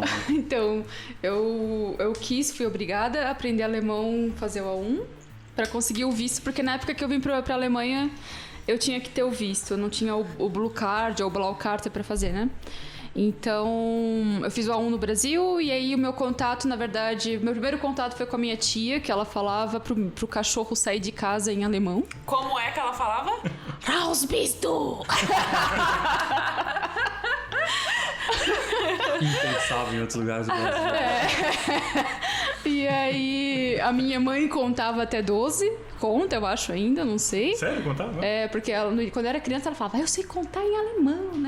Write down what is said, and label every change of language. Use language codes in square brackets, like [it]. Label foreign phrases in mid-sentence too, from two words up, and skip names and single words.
[pt] Então, eu fui obrigada a aprender alemão, fazer o A1, pra conseguir o visto, porque na época que eu vim pra Alemanha, eu tinha que ter o visto, eu não tinha o Blue Card ou o Blau Card pra fazer, né? Então, eu fiz o A1 no Brasil, e aí o meu contato, na verdade, meu primeiro contato foi com a minha tia, que ela falava pro cachorro sair de casa em alemão. Como é que ela falava? [de] Raus bist du! [pt] Impensável em outros lugares do Brasil. E aí, a minha mãe contava até 12. Conta, eu acho ainda, não sei. Sério? Contava? Porque ela, quando eu era criança, ela falava, eu sei contar em alemão, né?